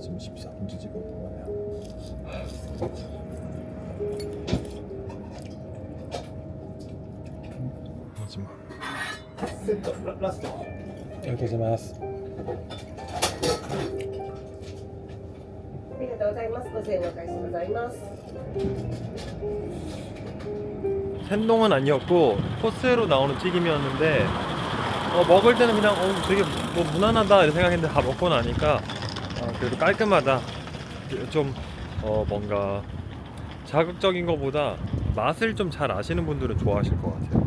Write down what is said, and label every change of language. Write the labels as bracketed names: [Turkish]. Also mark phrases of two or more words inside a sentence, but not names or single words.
[Korean] 지금 14분째 찍고 있단 말이야. 마지막 라스트. 고생하셨습니다. [Japanese] ありがとうございます。ご清聴ありがとうございます。 [Korean] 생동은 아니었고 코스로 나오는 튀김이었는데 먹을 때는 그냥 되게 뭐 무난하다 이렇게 생각했는데 다 먹고 나니까 그래도 깔끔하다. 좀 뭔가 자극적인 것보다 맛을 좀 잘 아시는 분들은 좋아하실 것 같아요.